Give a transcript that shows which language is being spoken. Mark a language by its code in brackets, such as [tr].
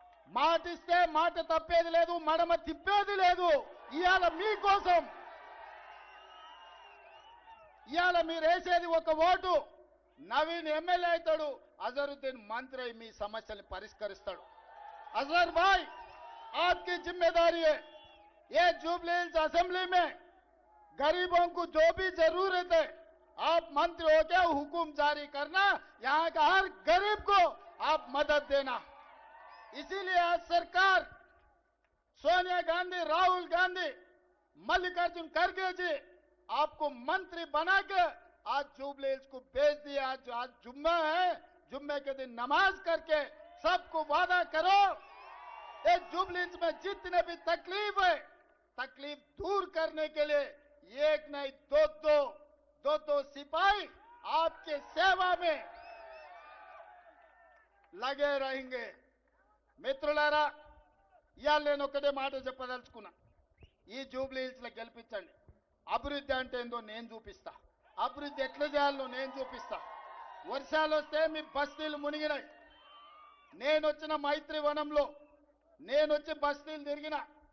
[te] మాటిస్తే మాట తప్పేది లేదు, మడమ తిప్పేది లేదు. ఇవాళ మీకోసం, ఇవాళ మీరు వేసేది ఒక ఓటు. నవీన్ ఎమ్మెల్యే అవుతాడు, అజరుద్దీన్ మంత్రి అయి మీ సమస్యల్ని పరిష్కరిస్తాడు. [hi] अजहर भाई, आपकी जिम्मेदारी है ये जुबलीहिल्स असेंबली में गरीबों को जो भी जरूरत है आप मंत्री होकर हुकुम जारी करना, यहाँ का हर गरीब को आप मदद देना. इसीलिए आज सरकार सोनिया गांधी, राहुल गांधी, मल्लिकार्जुन खड़गे जी आपको मंत्री बना के आज जुबलीहिल्स को भेज दिया. आज जुम्मा है, जुम्मे के दिन नमाज करके सबको वादा करो इस जुबलीहिल्स में जितने भी तकलीफ है, तकलीफ दूर करने के लिए एक नहीं दो सिपाही आपके सेवा में लगे रहेंगे. [te] మిత్రులారా, ఇవాళ నేను ఒకటే మాట చెప్పదలుచుకున్నా. ఈ జూబ్లీహిల్స్ లో గెలిపించండి. అభివృద్ధి అంటే ఏందో నేను చూపిస్తా. అభివృద్ధి ఎట్లా చేయాలో నేను చూపిస్తా. వర్షాలు వస్తే మీ బస్తీలు మునిగినాయి. నేను వచ్చిన మైత్రి వనంలో నేను వచ్చి బస్తీలు తిరిగిన.